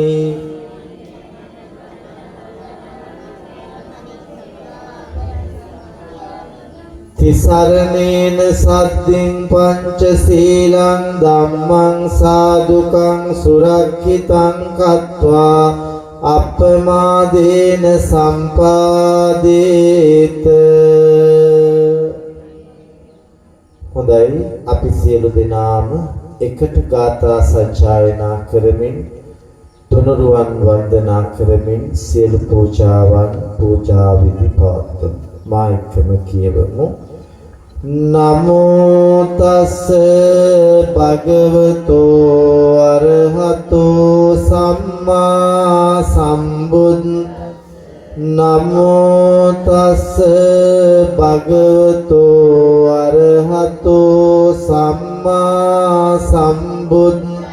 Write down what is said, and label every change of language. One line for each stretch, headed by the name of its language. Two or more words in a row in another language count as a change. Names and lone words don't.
Pali: තිසරණේන සද්දින් පංචශීලං ධම්මං සාදුකං සුරක්ඛිතං කତ୍වා අප්පමාදේන සම්පාදේත.
Sinhala: හොඳයි, අපි සියලු දෙනාම එකට ගාථා සජ්ජායනා කරමින් තුනුරුවන් වන්දනා කරමින් සියලු පූජාවන් පූජා විධි පවත්වමු. මා එක්කම කියවමු.
Pali: නමෝ තස්ස භගවතෝ අරහතෝ සම්මා සම්බුද්ද. නමෝ තස්ස භගවතෝ අරහතෝ සම්මා සම්බුද්ද.